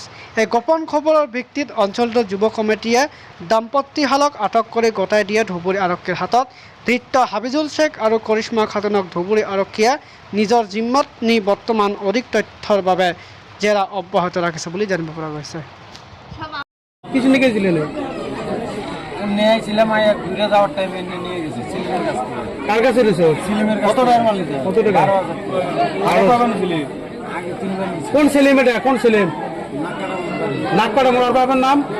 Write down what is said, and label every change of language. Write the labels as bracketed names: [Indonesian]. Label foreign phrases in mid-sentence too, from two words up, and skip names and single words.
[Assamese] এই গোপন খবৰৰ ভিত্তিত অঞ্চলটোৰ যুৱ কমিটিয়ে দম্পতীহালক আটক কৰি গতাই দিয়ে ধুবুৰী আৰক্ষীৰ হাতত। ধৃত হাবিজুল শেখ আৰু কৰিশ্মা খাতুনক ধুবুৰী আৰক্ষীয়ে নিজৰ জিম্মাত নি বৰ্তমান অধিক তথ্যৰ বাবে জেৰা অব্যাহত ৰাখিছে বুলি জানিব পৰা গৈছে। [Bangla] নিয়েছিলাম আয়া ঘুরে যাওয়ার টাইমে নিয়ে গেছে সিলিমের কাছ থেকে। কার কাছে দিছো? সিলিমের কত টাকার মাল নিতে? কত টাকা? 12,000 টাকা। কত নিছিলি? আগে 3 বার নিছি। কোন সেলিম এটা? কোন সেলিম? নাকপাড়া মোড়। বাবার নাম?